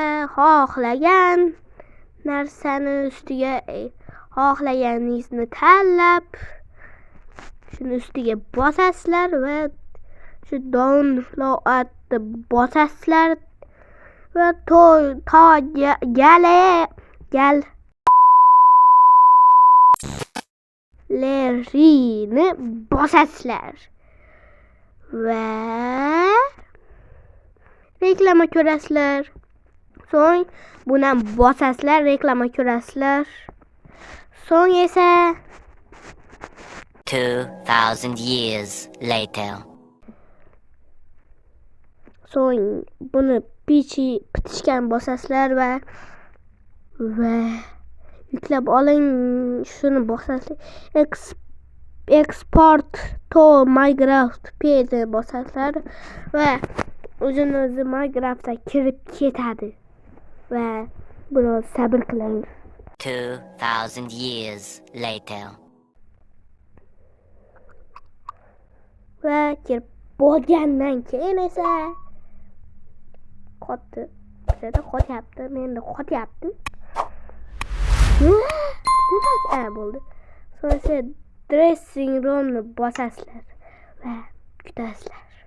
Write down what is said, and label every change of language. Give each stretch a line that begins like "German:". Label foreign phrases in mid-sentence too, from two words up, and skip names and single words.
Uzbek: xohlagan narsani ustiga xohlaganingizni tanlab shuni ustiga bosasizlar va shu downloadni bosasizlar va galerini bosasizlar va reklama ko'rasizlar. So'ng buni bosasizlar, reklama ko'rasizlar. So'ng esa
English: 2000 years later.
Uzbek: So'ng buni bitishgan bosasizlar va yuklab oling, shuni bosasizlar.
English: Export to Minecraft page
Uzbek: bosasizlar va o'zi Minecraftga kirib ketadi. Va biroz sabr qiling.
English: 2000 years later.
Uzbek: Va kirib bo'lgandan keyin esa qotyapti. Menda qotyapti. Nima bo'ldi? So'ng
English: dressing roomni
Uzbek: bosasizlar va kutasizlar.